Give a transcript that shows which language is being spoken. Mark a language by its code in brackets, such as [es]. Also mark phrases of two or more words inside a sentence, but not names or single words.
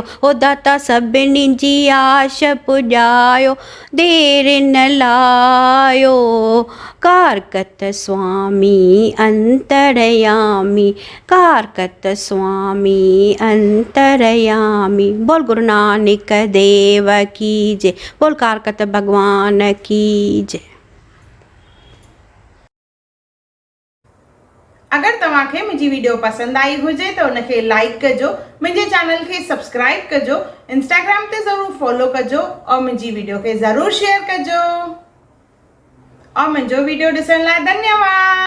[sd] ओ दाता सभिनी जी आश पुॼायो देर न लायो। [hi] कार्तिक स्वामी अंतरयामी, कार्तिक स्वामी अंतरयामी। बोल गुरु नानक देव की जय। बोल कार्तिक भगवान की जय। [sd] अगरि तव्हांखे मुंहिंजी वीडियो पसंदि आई हुजे त उनखे लाइक कजो, मुंहिंजे चैनल खे सब्सक्राइब कजो, इंस्टाग्राम ते ज़रूरु फॉलो कजो और मुंहिंजी वीडियो खे ज़रूरु शेयर कजो और मुंहिंजो वीडियो ॾिसण लाइ धन्यवाद।